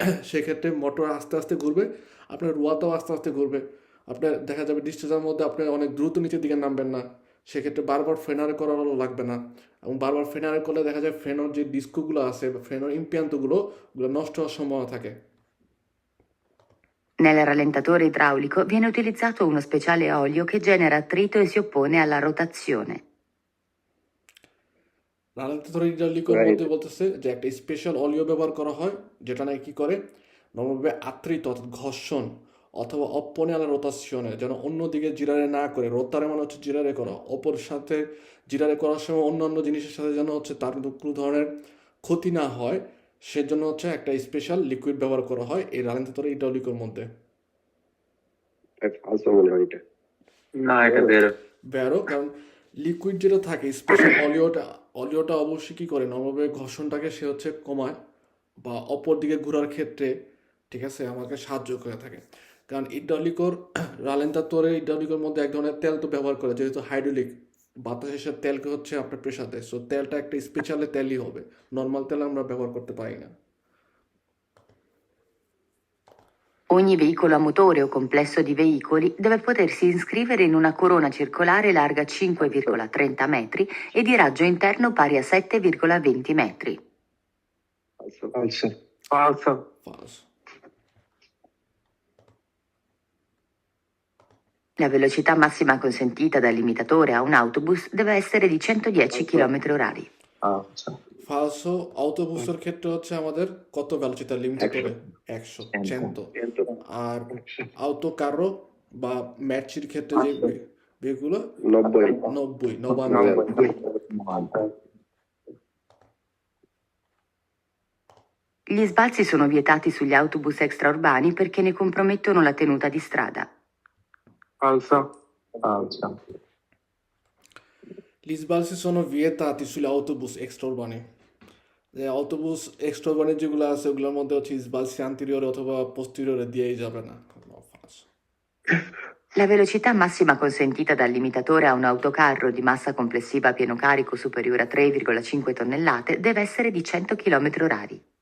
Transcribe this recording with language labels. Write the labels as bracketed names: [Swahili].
[Bangla] সেক্ষেত্রে মোটর আস্তে আস্তে ঘুরবে, আপনার রুয়াটাও আস্তে আস্তে ঘুরবে, আপনার দেখা যাবে ডিস্টেন্সের মধ্যে আপনি অনেক দ্রুত নিচের দিকে নামবেন না, সেক্ষেত্রে বারবার ফ্রেনারে করারও লাগবে না। এবং বারবার ফ্রেনারে করলে দেখা যায় ফ্রেনোর যে ডিস্কগুলো আছে বা ফ্রেনোর ইম্পিয়ান্তগুলো ওগুলো নষ্ট হওয়ার সম্ভাবনা থাকে। [Italian] Nel rallentatore idraulico viene utilizzato uno speciale olio che genera attrito e si oppone alla rotazione. [Bangla] রালেন্তাতরে ইড্রালিকের [English] Right. [Bangla] মধ্যে বলতেছে যে একটা স্পেশাল অলিও ব্যবহার করা হয়, যেটা নাকি কি করে নর্মালভাবে আত্রিত অর্থাৎ ঘর্ষণ অথবা অপনে আলা রোতাশনে, যেন অন্যদিকে জিরারে না করে, রোতারে মানে হচ্ছে জিরারে করা, অপর সাথে জিরারে করার সময় অন্যান্য জিনিসের সাথে যেন হচ্ছে তার কোনো ধরনের ক্ষতি না হয়, সেজন্য হচ্ছে একটা স্পেশাল লিকুইড ব্যবহার করা হয় এই রালেন্তাতরে ইড্রালিকের মধ্যে। Falso মনে হয় এটা। না, এটা বেরো। ব্যারো, কারণ লিকুইড যেটা থাকে স্পেশাল অলিওটা অবশ্যই কি করে নর্মালভাবে ঘর্ষণটাকে সে হচ্ছে কমায় বা অপর দিকে ঘোরার ক্ষেত্রে, ঠিক আছে, আমাকে সাহায্য করে থাকে। কারণ ইড্রালিকর রালেন্তাতরে ইড্রালিকের মধ্যে এক ধরনের তেল তো ব্যবহার করে, যেহেতু হাইড্রোলিক বাতাসের সাথে তেলকে হচ্ছে আপনার প্রেশার দেয়, সো তেলটা একটা স্পেশাল তেলই হবে, নর্মাল তেল আমরা ব্যবহার করতে পারি না। [Italian] Ogni veicolo a motore o complesso di veicoli deve potersi iscrivere in una corona circolare larga 5,30 metri e di raggio interno pari a 7,20 metri. Falso. Falso. Falso. Falso. La velocità massima consentita dal limitatore a un autobus deve essere di 110 km/h. falso, [Bangla] ফালসো অটোবুসের ক্ষেত্রে হচ্ছে আমাদের কত velocity লিমিটাতরে 100 100 আর autocarro বা ম্যাচির ক্ষেত্রে যে ভেহিকুলো 90 90 [Italian] Gli sbalzi sono vietati sugli autobus extraurbani perché ne compromettono la tenuta di strada. falso, falso, Gli sbalzi sono vietati sugli autobus extraurbani. [Bangla] যে autobus extraurbani যেগুলো আছে ওগুলোর মধ্যে হচ্ছে sbalzi anteriore অথবা posteriore দিয়েই যাবে না। [Italian] Falso. La velocità massima consentita dal limitatore a un autocarro di massa complessiva a pieno carico superiore a 3,5 tonnellate deve essere di 100 km/h.